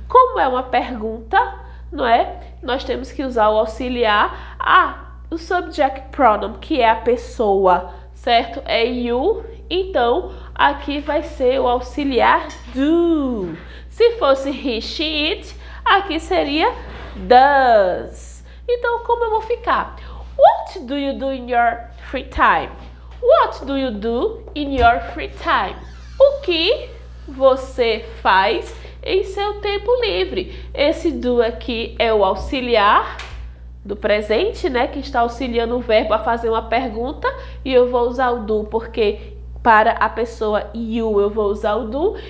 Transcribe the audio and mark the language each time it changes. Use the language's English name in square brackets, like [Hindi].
[Portuguese] Como é uma pergunta, não é? Nós temos que usar o auxiliar, o subject pronoun, que é a pessoa, certo? É you, então aqui vai ser o auxiliar do. Se fosse he, she, it, Aqui seria does. Então, como eu vou ficar? [English] What do you do in your free time? What do you do in your free time? [Portuguese] O que você faz em seu tempo livre? Esse do aqui é o auxiliar do presente, né? Que está auxiliando o verbo a fazer uma pergunta. E eu vou usar o do porque para a pessoa you eu vou usar o do.